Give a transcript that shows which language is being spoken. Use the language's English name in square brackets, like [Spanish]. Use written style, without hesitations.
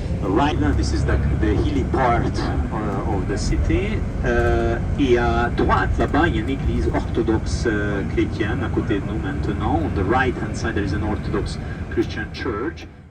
[English] Right now, this is the hilly part of the city. [French] Et à droite, là-bas, il y a une église orthodoxe chrétienne à côté de nous maintenant. [English] On the right hand side, there is an Orthodox Christian church.